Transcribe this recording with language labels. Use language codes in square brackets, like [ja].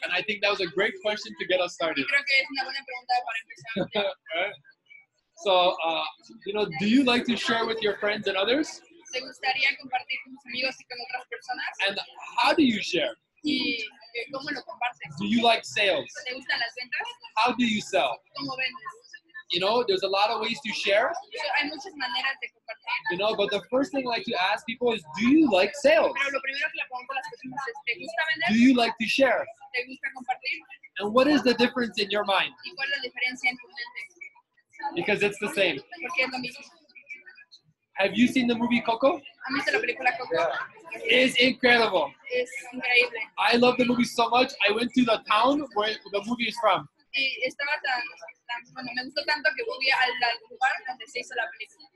[en] And I think that was a great question to get us started. [es] Y creo que es una buena pregunta para empezar. [en] Right? So, do you like to share with your friends and others? [es] ¿Te gustaría compartir con tus amigos y con otras personas? [en] And how do you share? [es] ¿Y cómo lo compartes? [en] Do you like sales? [es] ¿Te gustan las ventas? [en] How do you sell? [es] ¿Cómo vendes? [en] You know, there's a lot of ways to share, [es] Hay muchas maneras de compartir. [en] but the first thing I like to ask people is, do you like sales? [es] Pero lo primero que le pregunto a las personas es, ¿te gusta vender? [en] Do you like to share? [es] ¿Te gusta compartir? [en] And what is the difference in your mind? [es] ¿Y cuál es la diferencia en tu mente? [en] Because it's the same. [es] Porque es lo mismo. [en] Have you seen the movie Coco? [es] ¿Han visto la película Coco? [en] It's incredible. [es] Es increíble. [en] I love the movie so much. I went to the town where the movie is from. [es] Y estaba bueno, me gustó tanto que fui al lugar donde se hizo la película.